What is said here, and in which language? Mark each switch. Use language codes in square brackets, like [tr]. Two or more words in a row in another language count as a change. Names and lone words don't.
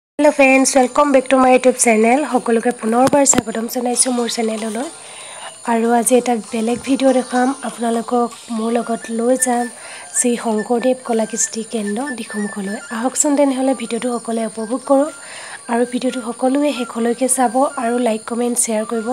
[en] Hello friends, welcome back to my YouTube channel. [as] সকলোকে পুনৰবাৰ স্বাগতম জনাইছো মোৰ চেনেললৈ। আৰু আজি এটা বেলেগ ভিডিও দেখাম আপোনালোকক। মোৰ লগত লৈ যাম শ্ৰী শংকৰদেৱ কলাকৃষ্টি কেন্দ্ৰ দিখমুখলৈ। আহকচোন তেনেহলে ভিডিওটো সকলোৱে উপভোগ কৰোঁ আৰু ভিডিওটো সকলোৱে শেষলৈকে চাব আৰু [en] like comment share [as] কৰিব।